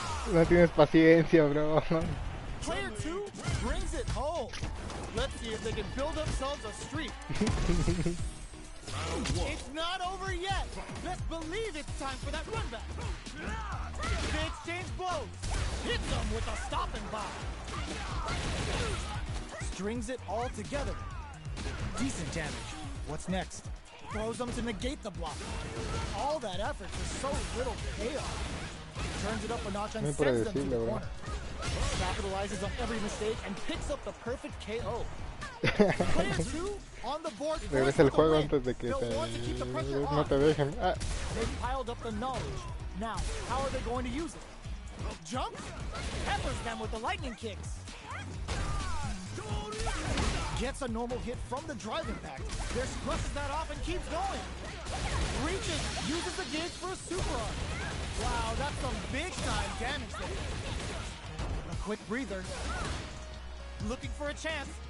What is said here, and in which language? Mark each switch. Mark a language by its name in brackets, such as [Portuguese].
[Spanish] No tienes paciencia, bro. [English] Player 2 brings it home. Let's see if they can build themselves a streak. It's not over yet. Best believe it's time for that run back. They exchange blows. Hits them with a stopping bomb. Strings it all together. Decent damage. What's next? Throws them to negate the block. All that effort for so little payoff. Turns it up a notch and sends them to the corner. Capitalizes on every mistake and picks up the perfect KO. Player 2 on the board. [Spanish] Regresa el juego antes de que no te dejen. Ah. [English] They've piled up the knowledge. Now, how are they going to use it? Jump? Peppers them with the lightning kicks. Gets a normal hit from the drive impact. There brushes that off and keeps going. Reaches, uses the gauge for a super arm. Wow, that's some big time damage there. A quick breather. Looking for a chance.